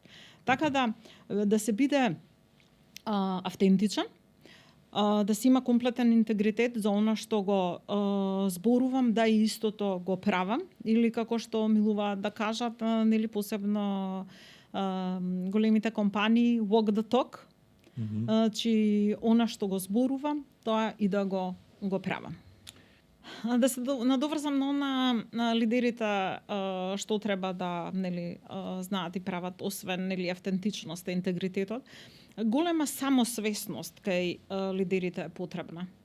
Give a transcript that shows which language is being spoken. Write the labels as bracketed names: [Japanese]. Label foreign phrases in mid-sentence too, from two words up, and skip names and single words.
[Macedonian] Така да се биде автентичен, да си има комплетен интегритет за она што го зборувам, да и истото го правам, или како што милуваат да кажат, нели посебно големите компании, [English] walk the talk, [Macedonian] чи она што го зборувам, тоа и да го правам. Да се надоврзам на лидерите што треба да знаат и прават, освен автентичност и интегритетот. Голема самосвесност кај лидерите е потребна.